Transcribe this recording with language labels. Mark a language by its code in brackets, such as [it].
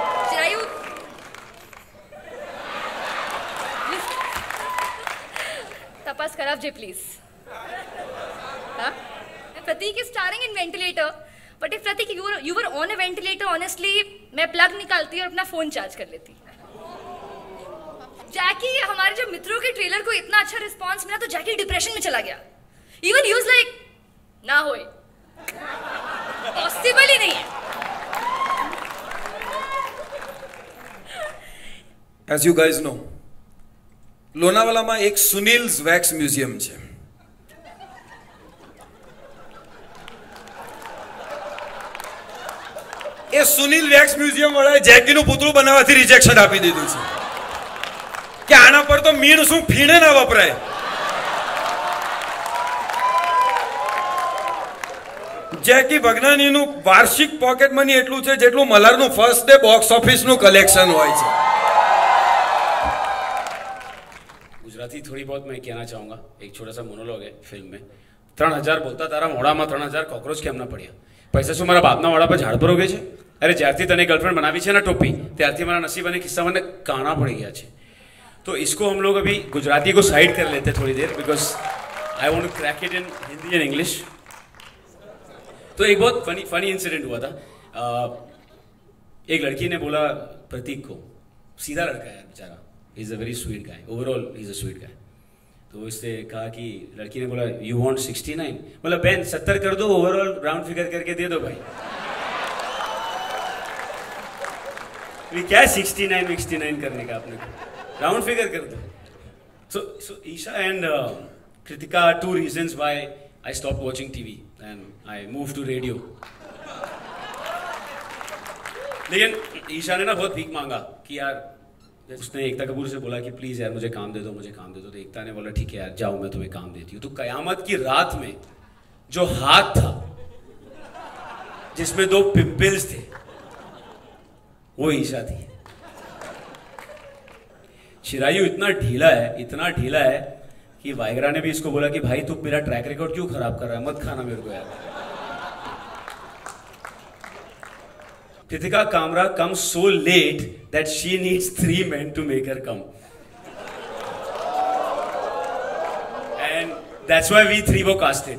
[gu] Chirayu, tapas karav je please. Huh? [en] Pratik is starring in Ventilator. But if Pratik you were on a ventilator, honestly, [hi] मैं plug निकालती और अपना phone charge कर लेती. जैकी हमारे जो मित्रों के ट्रेलर को इतना अच्छा रिस्पांस मिला तो जैकी डिप्रेशन में चला गया. [en] Even he was like, [hi] ना होए, पॉसिबल ही नहीं है. [en] As you guys know, [gu] લોનાવાલામાં એક સુનિલ્સ વેક્સ મ્યુઝિયમ છે. એ સુનિલ વેક્સ મ્યુઝિયમ વાળાએ જેકીનું પૂતળું બનાવવાથી રિજેક્શન આપી દીધું છે કે આના પર તો મીણ શું ફીણે ના વપરાય. જેકી ભગનાનીનું વાર્ષિક પોકેટ મની એટલું છે જેટલું મલારનું ફર્સ્ટ ડે બોક્સ ઓફિસનું કલેક્શન હોય છે. [hi] गुजराती थोड़ी बहुत मैं कहना चाहूँगा. एक छोटा सा मोनोलॉग है फिल्म में. [gu] 3000 बोलता तारा मोड़ाમાં 3000 કોક્રોચ કેમ ના પડ્યા? પૈસા શું મારા બાપના વાડા પર ઝાડ પર ઉગે છે? અરે જ્યારથી તને ગર્લફ્રેન્ડ બનાવી છે ના ટોપી, ત્યારથી મારા નસીબ અને કિસ્સા મને કાણા પડી ગયા છે. [hi] तो इसको हम लोग अभी गुजराती को साइड कर लेते थोड़ी देर, [en] Because I want to crack it in Hindi and English. [hi] तो एक बहुत फनी इंसिडेंट हुआ था. एक लड़की ने बोला प्रतीक को, सीधा लड़का है बेचारा, [en] he is a very sweet guy, [hi] overall he is a sweet guy. तो इसने कहा कि लड़की ने बोला [en] you want 69, [hi] बोला बहन 70 कर दो, ओवरऑल राउंड फिगर करके दे दो भाई. क्या 69 करने का आपने, राउंड फिगर कर दो. [en] So Isha and Kritika are two reasons why I stopped watching TV and I moved to radio. [hi] लेकिन ईशा ने ना बहुत भीख मांगा कि यार, उसने एकता कपूर से बोला कि प्लीज यार मुझे काम दे दो, मुझे काम दे दो. तो एकता ने बोला ठीक है यार जाओ मैं तुम्हें काम देती हूँ. तो कयामत की रात में जो हाथ था जिसमें 2 पिंपल्स थे वो ईशा थी. चिरायु इतना ढीला है कि वाइग्रा ने भी इसको बोला कि भाई तू मेरा ट्रैक रिकॉर्ड क्यों खराब कर रहा है, मत खाना मेरे को यार. [en] Kritika Kamra comes so late that she needs 3 men to make her come. And that's why we 3 were casted.